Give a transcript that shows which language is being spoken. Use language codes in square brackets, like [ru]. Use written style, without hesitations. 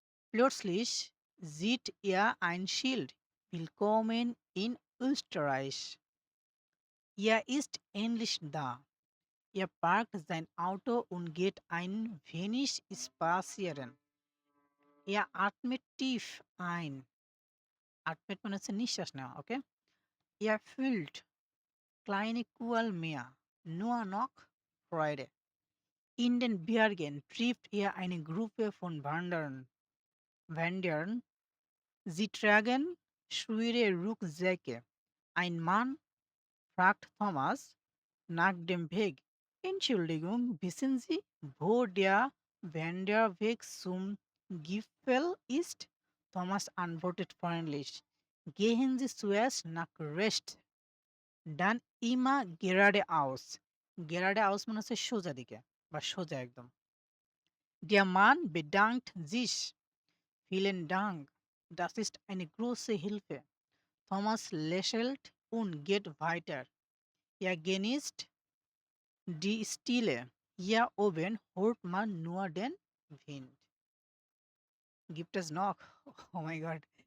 [de] Plötzlich sieht er ein Schild. Willkommen in Österreich. Er ist endlich da. Er parkt sein Auto und geht ein wenig spazieren. Er atmet tief ein. [bn] Atmet মানে হচ্ছে নিঃশ্বাস নেওয়া, ওকে? [de] Er fühlt kleine Qualm mehr. Nur noch Freude. In den Bergen trifft er eine Gruppe von Wanderern. Sie tragen schwere Rucksäcke. Ein Mann fragt Thomas nach dem Weg. Entschuldigung, wissen Sie, wo der Wanderweg zum Gipfel ist? Thomas antwortet freundlich. Gehen Sie zuerst nach rechts, dann immer geradeaus. [bn] Geradeaus মানে হচ্ছে সোজা দিকে বা সোজা একদম। [de] Der Mann bedankt sich. Vielen Dank. Das ist eine große Hilfe. Thomas lächelt und geht weiter. Er genießt die Stille. Hier oben hört man nur den Wind. Gibt es noch? Oh mein Gott.